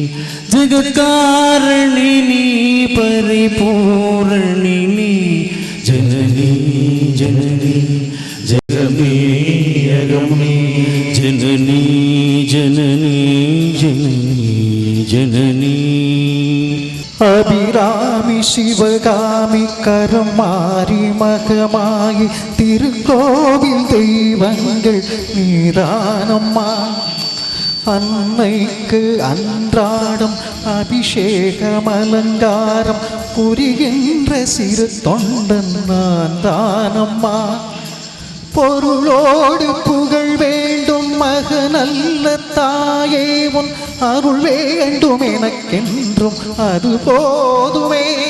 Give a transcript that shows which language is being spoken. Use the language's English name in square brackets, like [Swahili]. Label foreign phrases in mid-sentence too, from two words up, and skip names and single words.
[Sanskrit] जगत्कारणिनी परिपूरणिनी जननी जननी जगमनी अगमनी जननी जननी जननी जननी [Tamil] அபிராமி சிவகாமி கருமாரி மகமாயி திருக்கோவில் தெய்வங்கள் நீதானம்மா அன்னைக்கு அன்றாடம் அபிஷேகம் அலங்காரம் புரிகின்ற சிறு தொண்டன் நான் தானம்மா பொருளோடு புகழ் வேண்டும் மகனல்ல தாயே உன் அருள் வேண்டும் எனக்கென்றும் அது போதுமே